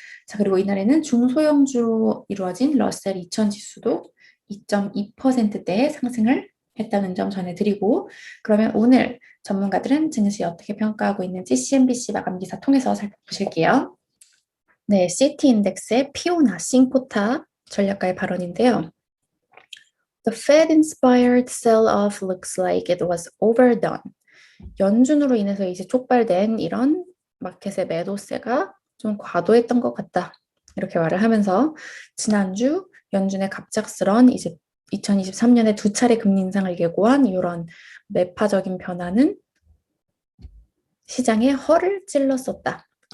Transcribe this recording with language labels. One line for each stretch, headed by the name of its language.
Korean: 자, 그리고 이날에는 중소형주로 이루어진 러셀 2000 지수도 2.2%대의 상승을 했다는 점 전해드리고, 그러면 오늘 전문가들은 증시 어떻게 평가하고 있는지 CNBC 마감 기사 통해서 살펴보실게요. 네, 시티 인덱스의 피오나 싱포타 전략가의 발언인데요.
English: The Fed-inspired sell-off looks like it was overdone.
Korean: 연준으로 인해서 이제 촉발된 이런 마켓의 매도세가 좀 과도했던 것 같다. 이렇게 말을 하면서 지난주 연준의 갑작스런 이제 2023년에 2차례 금리 인상을 예고한 이런 매파적인 변화는 시장의 허를 찔렀었다.